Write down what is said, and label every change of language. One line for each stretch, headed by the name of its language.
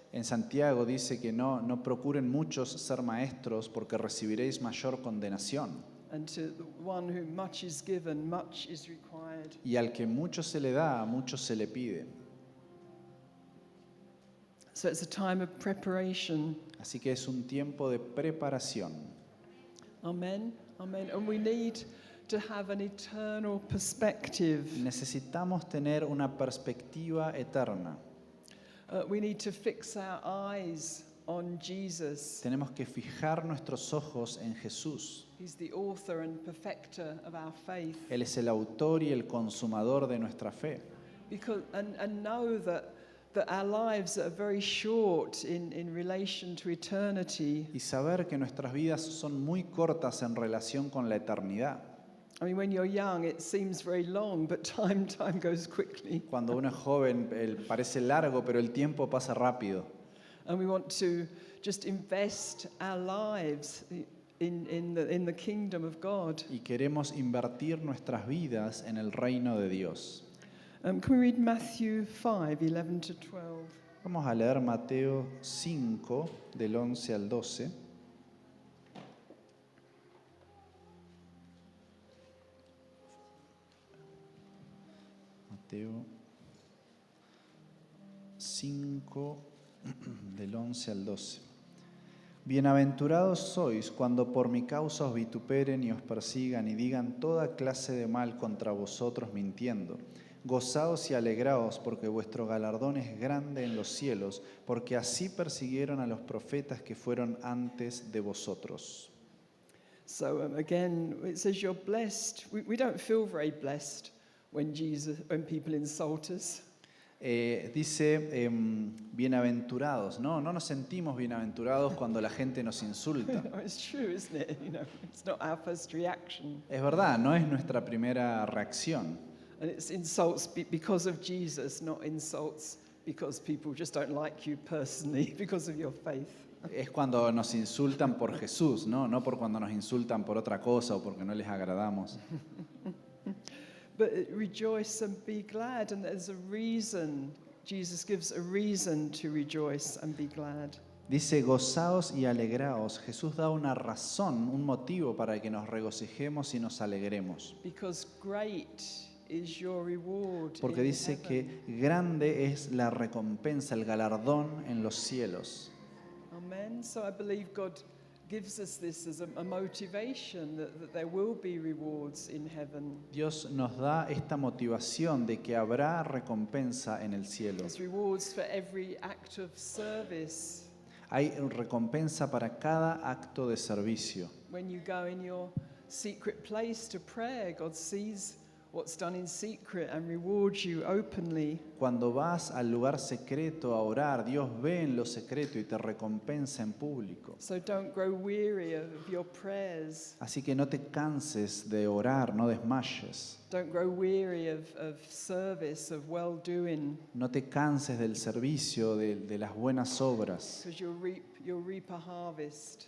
Spanish: En Santiago dice que no procuren muchos ser maestros porque recibiréis mayor condenación.
English: And to the one whom much is given, much is required.
Spanish: Y al que mucho se le da, mucho se le pide.
English: So it's a time of preparation.
Spanish: Así que es un tiempo de preparación. Amen. Amen.
English: And we need to have an eternal perspective.
Spanish: Necesitamos tener una perspectiva eterna.
English: We need to fix our eyes on Jesus.
Spanish: Tenemos que fijar nuestros ojos en Jesús.
English: He's the author and perfecter of our faith.
Spanish: Él es el autor y el consumador de nuestra fe.
English: And know that our lives are very short in relation to eternity.
Spanish: Y saber que nuestras vidas son muy cortas en relación con la eternidad.
English: I mean, when you're young, it seems very long, but time goes quickly.
Spanish: Cuando uno es joven, parece largo, pero el tiempo pasa rápido.
English: And we want to just invest our lives in the kingdom of God.
Spanish: Y queremos invertir nuestras vidas en el reino de Dios.
English: Can we read Matthew 5, 11 to 12?
Spanish: Vamos a leer Mateo 5, del 11 al 12. Mateo 5, del 11 al 12. Bienaventurados sois cuando por mi causa os vituperen y os persigan y digan toda clase de mal contra vosotros mintiendo. Gozaos y alegraos porque vuestro galardón es grande en los cielos, porque así persiguieron a los profetas que fueron antes de vosotros.
English: So again, it says you're blessed. We don't feel very blessed when people insult us.
Spanish: Dice bienaventurados, ¿no? No nos sentimos bienaventurados cuando la gente nos insulta.
English: It's true, isn't it? It's not our first reaction.
Spanish: Es verdad, no es nuestra primera reacción.
English: And it's insults because of Jesus, not insults because people just don't like you personally because of your faith.
Spanish: Es cuando nos insultan por Jesús, ¿no? No por cuando nos insultan por otra cosa o porque no les agradamos.
English: But rejoice and be glad, and there's a reason. Jesus gives a reason to rejoice and be glad.
Spanish: Dice, gozaos y alegraos. Jesús da una razón, un motivo para que nos regocijemos y nos alegremos.
English: Because great is your reward.
Spanish: Porque
English: in
Spanish: dice
English: heaven.
Spanish: que grande es la recompensa, el galardón en los cielos. Amen.
English: So I believe God gives us this as a motivation that there will be rewards in heaven.
Spanish: Dios nos da esta motivación de que habrá recompensa en el cielo.
English: There's rewards for every act of service.
Spanish: Hay recompensa para cada acto de servicio.
English: When you go in your secret place to pray, God sees what's done in secret and rewards you openly.
Spanish: Cuando vas al lugar secreto a orar, Dios ve en lo secreto y te recompensa en público.
English: So don't grow weary of your prayers.
Spanish: Así que no te canses de orar, no desmayes.
English: Don't grow weary of service, of well-doing,
Spanish: No te canses del servicio, de las buenas obras,
English: because you'll reap a harvest.